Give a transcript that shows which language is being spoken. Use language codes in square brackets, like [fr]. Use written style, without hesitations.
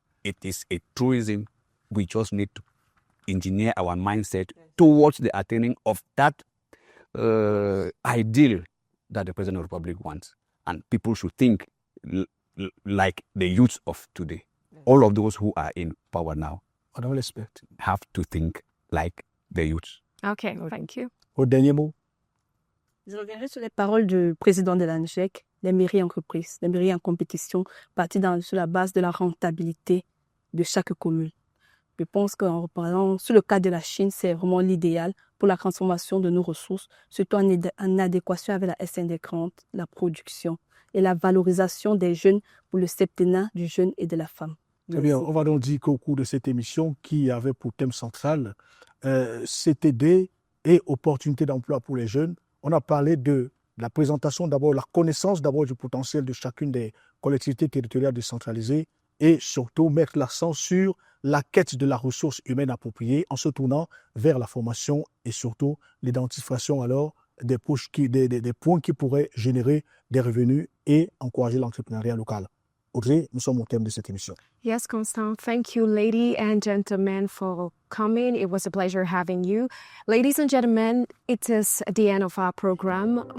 [en] It is a truism. We just need to engineer our mindset towards the attaining of that ideal that the President of the Republic wants. And people should think like the youths of today. All of those who are in power now [fr] Madame l'experte. [en] have to think like the youths. Okay, thank you. [fr] Au dernier mot. Je reviendrai sur les paroles du président de l'ANGEC, les mairies entreprises, les mairies en compétition, parties sur la base de la rentabilité de chaque commune. Je pense qu'en reparlant sur le cas de la Chine, c'est vraiment l'idéal pour la transformation de nos ressources, surtout en adéquation avec la SND 40, la production et la valorisation des jeunes pour le septennat du jeune et de la femme. Très bien, on va donc dire qu'au cours de cette émission qui avait pour thème central CTD et opportunités d'emploi pour les jeunes, on a parlé de la présentation d'abord, la connaissance d'abord du potentiel de chacune des collectivités territoriales décentralisées et surtout mettre l'accent sur la quête de la ressource humaine appropriée en se tournant vers la formation et surtout l'identification alors des points qui pourraient générer des revenus et encourager l'entrepreneuriat local. Audrey, nous sommes au thème de cette émission. [en] Yes, Constant. Thank you, ladies and gentlemen, for coming. It was a pleasure having you. Ladies and gentlemen, it is the end of our program.